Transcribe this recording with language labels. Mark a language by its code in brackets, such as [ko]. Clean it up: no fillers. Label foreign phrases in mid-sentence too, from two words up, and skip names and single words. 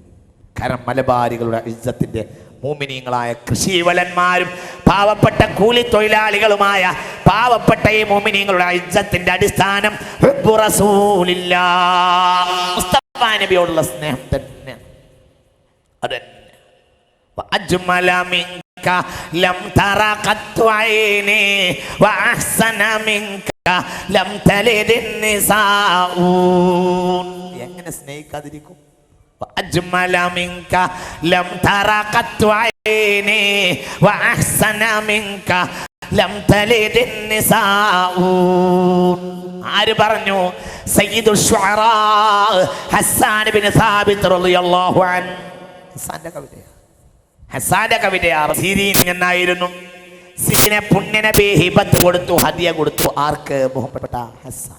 [ml] കാരണം മലബാരികളുടെ ഇസ്സത്തിന്റെ മോമിനീങ്ങളായ കൃഷിവലന്മാരും പാവപ്പെട്ട കൂലി തൊഴിലാളികളുമായ പാവപ്പെട്ട ഈ മോമിനീങ്ങളുടെ ഇസ്സത്തിന്റെ അടിസ്ഥാനം മുസ്തഫ നബിയോടുള്ള സ്നേഹം തന്നെ. അതന്നെ. [ar] وأجمل منك لم تر قط عيني وأحسن منك لم تلد النساء. [ml] എങ്ങനെ സ്നേഹിക്കാതിരിക്കും? [ar] وأجمل منك لم تر قط عيني وأحسن منك لم تلد النساء. [ml] ആര് പറഞ്ഞു? [ar] سيد الشعراء [ml] ഹസ്സാൻ ഇബ്നു സാബിത്ത് [ar] رضي الله عنه. [ml] ഹസ്സാന്റെ കവിതയാണ്. സിരീൻ എന്നായിരുന്നു. സിരീനെ പുണ്യനബി ഹിബത്ത് കൊടുത്തു, ഹദിയ കൊടുത്തു. ആർക്ക്? ബഹുമാനപ്പെട്ട ഹസ്സാൻ.